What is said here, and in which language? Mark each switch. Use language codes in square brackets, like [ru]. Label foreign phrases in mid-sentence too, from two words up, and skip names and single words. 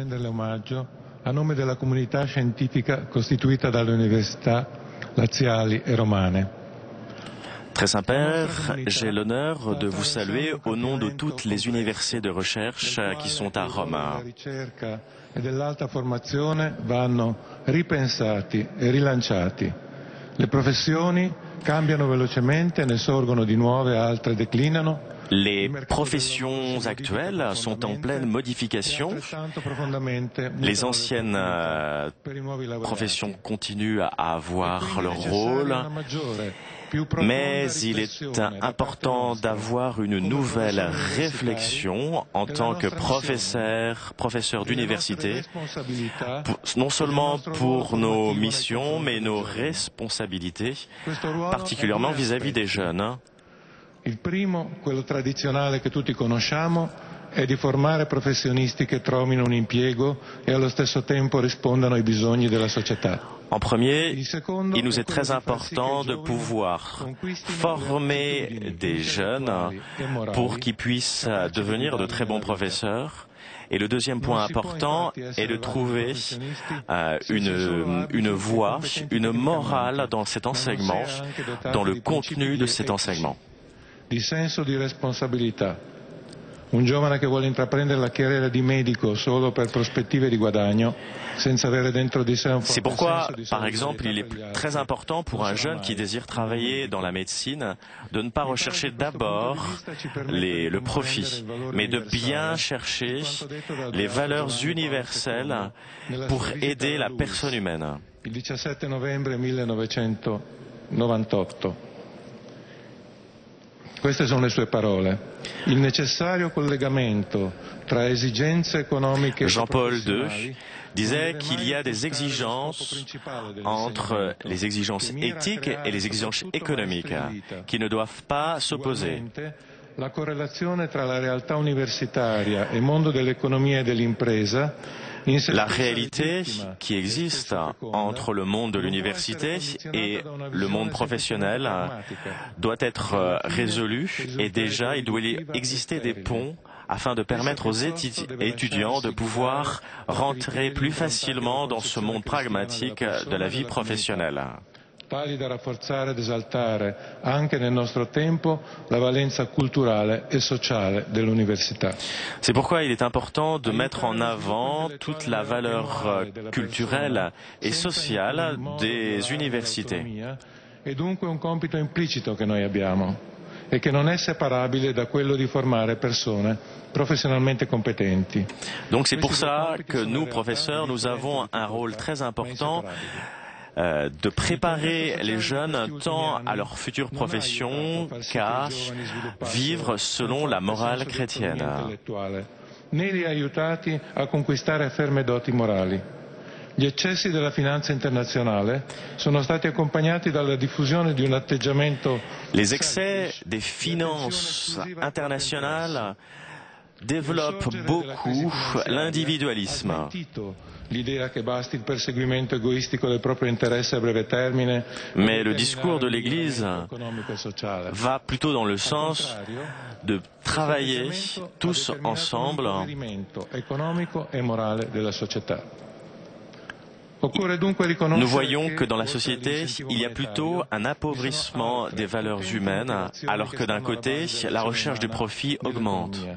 [it] A nome della comunità scientifica costituita dalle università laziali e romane. [fr] Très Saint-Père, j'ai l'honneur de vous saluer au nom de toutes les universités de recherche qui sont à Rome. [it] La ricerca e dell'alta formazione vanno ripensati e rilanciati. Le professioni cambiano velocemente, ne sorgono di nuove, altre declinano. [fr] Les professions actuelles sont en pleine modification. Les anciennes professions continuent à avoir leur rôle, mais il est important d'avoir une nouvelle réflexion en tant que professeur d'université, non seulement pour nos missions, mais nos responsabilités, particulièrement vis-à-vis des jeunes. [it] Il primo, quello tradizionale che tutti conosciamo, è di formare professionisti che trovino un impiego e allo stesso tempo rispondano ai bisogni della società. [fr] En premier, il nous est très important de pouvoir former des jeunes pour qu'ils puissent devenir de très bons professeurs. Et le deuxième point important est de trouver une voie, une morale dans cet enseignement, dans le contenu de cet enseignement. [it] Di senso di responsabilità. Un giovane che vuole intraprendere la carriera di medico solo per prospettive di guadagno, senza avere dentro di sé un [fr] C'est pourquoi, par exemple, il est très important pour un jeune qui désire travailler dans la médecine de ne pas rechercher d'abord le profit, mais de bien chercher les valeurs universelles pour aider la personne humaine. [it] Il 17 novembre 1998. Queste sono le sue parole. Il necessario collegamento tra esigenze economiche e [fr] Jean-Paul II [it] professionali [fr] disait qu'il y a des exigences entre les exigences éthiques et les exigences économiques qui ne doivent pas s'opposer. [it] La correlazione tra la realtà universitaria e mondo dell'economia e dell'impresa. [fr] La réalité qui existe entre le monde de l'université et le monde professionnel doit être résolue et déjà il doit exister des ponts afin de permettre aux étudiants de pouvoir rentrer plus facilement dans ce monde pragmatique de la vie professionnelle. [it] Tali da rafforzare ed esaltare anche nel nostro tempo la valenza culturale e sociale dell'università. [fr] C'est pourquoi il est important de mettre en avant toute la valeur culturelle et sociale des universités. [it] È dunque un compito implicito che noi abbiamo e che non è separabile da quello di formare persone [fr] professionnellement compétenti. Donc c'est pour ça que nous, professeurs, nous avons un rôle très important de préparer les jeunes tant à leur future profession qu'à vivre selon la morale chrétienne. [it] Né li aiutati a conquistare ferme doti morali. Gli eccessi della finanza internazionale sono stati accompagnati dalla diffusione di un atteggiamento. [fr] Les excès des finances internationales développent beaucoup l'individualisme. [it] L'idea che basti il perseguimento egoistico del proprio interesse a breve termine. [fr] Mais le discours de l'Église va plutôt dans le sens de travailler tous ensemble. Nous voyons que dans la société, il y a plutôt un appauvrissement des valeurs humaines, alors que d'un côté, la recherche du profit augmente.